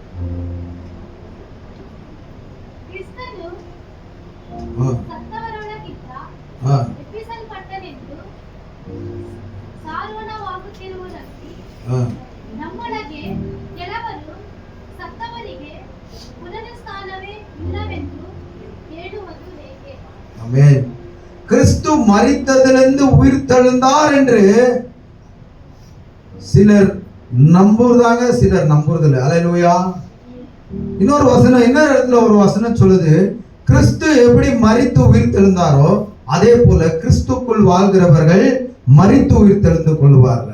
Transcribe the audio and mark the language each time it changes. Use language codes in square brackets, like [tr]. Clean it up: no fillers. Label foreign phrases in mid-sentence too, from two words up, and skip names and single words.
[kn] ನಮ್ಮೊಳಗೆ ಕೆಲವರು ಸತ್ತವರಿಗೆ ಪುನರುತ್ಥಾನವೇ ಇಲ್ಲವೆಂದು ಹೇಳುವುದು ಹೇಗೆ? ಆಮೆನ್. [ta] கிறிஸ்து மரித்ததிலிருந்து உயிர் தெழுந்தார் என்று சிலர் நம்புறாங்க, சிலர் நம்புறதில்லை. அல்லேலூயா. இன்னொரு வசனம், இன்னொரு இடத்துல ஒரு வசனம் சொல்லுது, கிறிஸ்து எப்படி மரித்து உயிர் தெழுந்தாரோ அதே போல கிறிஸ்துக்குள் வாழ்கிறவர்கள் மரித்து உயிர் தெழுந்து கொள்வார்கள்.